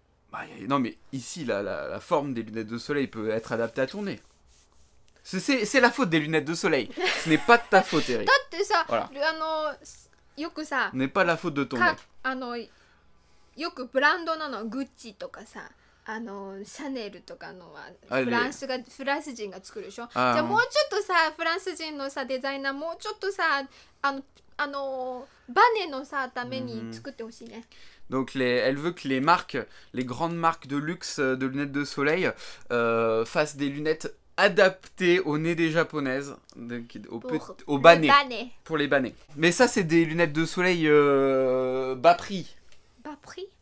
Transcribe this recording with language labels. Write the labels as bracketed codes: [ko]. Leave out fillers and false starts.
[fr] Bah, non mais ici la forme des lunettes de soleil peut être adaptée à ton nez. C'est la faute des lunettes de soleil. Ce n'est pas de ta faute, Eric. Voilà. Ce n'est pas la faute de ton nez. [ja] よくブランドなのグッチとかさ、シャネルとかのはフランス人が作るでしょ。じゃあもうちょっとさ、フランス人のさデザイナーもうちょっとさ、バネのさために作ってほしいね。 [fr] Donc elle veut que les marques, les grandes marques de luxe de lunettes de soleil fassent des lunettes adaptées au nez des japonaises, au bas nez, pour les bas nez. Mais ça c'est des lunettes de soleil bas prix. Bas prix?